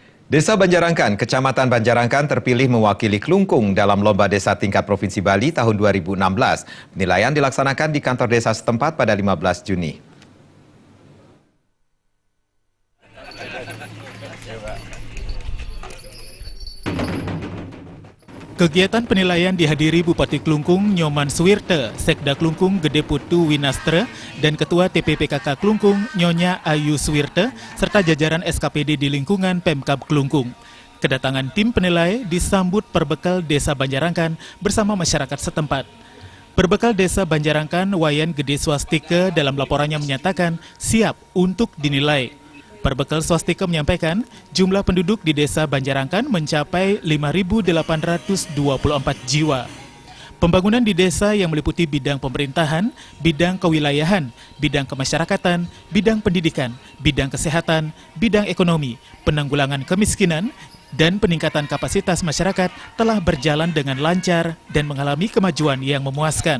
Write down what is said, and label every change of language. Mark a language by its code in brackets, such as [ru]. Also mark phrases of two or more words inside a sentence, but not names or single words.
[id] Desa Banjarangkan, Kecamatan Banjarangkan terpilih mewakili Klungkung dalam Lomba Desa Tingkat Provinsi Bali tahun 2016. Penilaian dilaksanakan di kantor desa setempat pada 15 Juni. Kegiatan penilaian dihadiri Bupati Klungkung Nyoman Suwirte, Sekda Klungkung Gede Putu Winastre, dan Ketua TPPKK Klungkung Nyonya Ayu Suwirte, serta jajaran SKPD di lingkungan Pemkab Klungkung. Kedatangan tim penilai disambut Perbekal Desa Banjarangkan bersama masyarakat setempat. Perbekal Desa Banjarangkan Wayan Gede Swastika dalam laporannya menyatakan siap untuk dinilai. Perbekal Swastika menyampaikan jumlah penduduk di Desa Banjarangkan mencapai 5.824 jiwa. Pembangunan di desa yang meliputi bidang pemerintahan, bidang kewilayahan, bidang kemasyarakatan, bidang pendidikan, bidang kesehatan, bidang ekonomi, penanggulangan kemiskinan, dan peningkatan kapasitas masyarakat telah berjalan dengan lancar dan mengalami kemajuan yang memuaskan.